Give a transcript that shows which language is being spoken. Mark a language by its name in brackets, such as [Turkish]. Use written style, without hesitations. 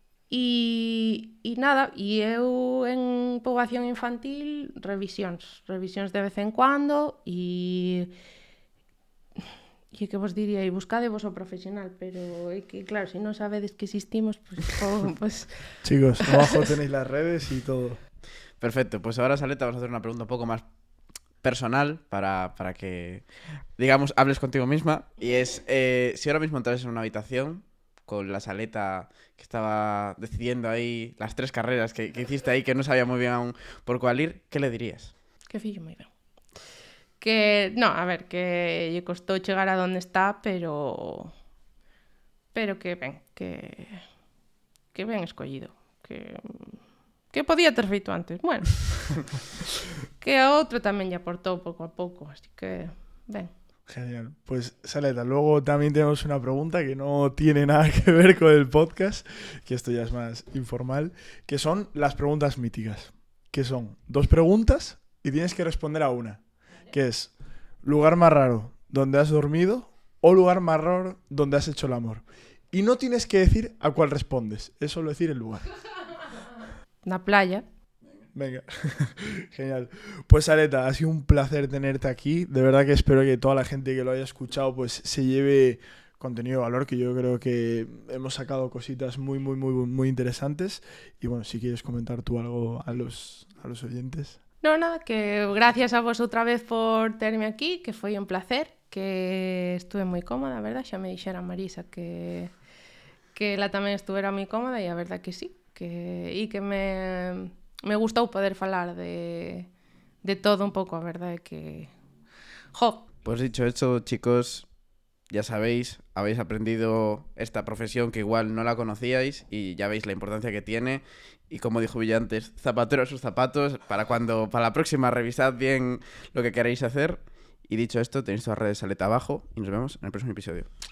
[Galician] E nada, e eu en poboación infantil revisións de vez en cuando e que vos diría, e buscadevos o profesional, pero é que claro, se non sabedes que existimos, pues... [Spanish] Chicos, abajo tenéis las redes y todo. Perfecto, pues ahora, Saleta, vamos a hacer una pregunta un poco más personal para que, digamos, hables contigo misma, y es, si ahora mismo entras en una habitación con la Saleta que estaba decidiendo ahí las 3 carreras que hiciste ahí, que no sabía muy bien aún por cuál ir, ¿qué le dirías? [Galician] Que fillo moi ben. Que, no, a ver, que lle costou chegar a donde está, pero que ben, que ben escollido, que podía ter feito antes, bueno. Que a outro tamén lle aportou pouco a pouco, así que, ben. [Spanish] Genial. Pues Saleta, luego también tenemos una pregunta que no tiene nada que ver con el podcast, que esto ya es más informal, que son las preguntas míticas, que son 2 preguntas y tienes que responder a una, que es lugar más raro donde has dormido o lugar más raro donde has hecho el amor. Y no tienes que decir a cuál respondes, es solo decir el lugar. [Galician] Na playa. [Spanish] Venga, genial. Pues Saleta, ha sido un placer tenerte aquí. De verdad que espero que toda la gente que lo haya escuchado pues se lleve contenido de valor, que yo creo que hemos sacado cositas muy interesantes. Y bueno, si quieres comentar tú algo a los oyentes. [Galician] No, nada, que gracias a vos outra vez por terme aquí, que foi un placer, que estuve moi cómoda, a verdad, xa me dixera Marisa que ela tamén estuvera moi cómoda e a verdad que sí, que me gustou poder falar de todo un pouco, a verdade que... Jo! [Spanish] Pues dicho esto, chicos, ya sabéis, habéis aprendido esta profesión que igual no la conocíais y ya veis la importancia que tiene. Y como dijo Villa antes, zapatero a sus zapatos, para la próxima revisad bien lo que queréis hacer. Y dicho esto, tenéis todas las redes Saleta abajo y nos vemos en el próximo episodio.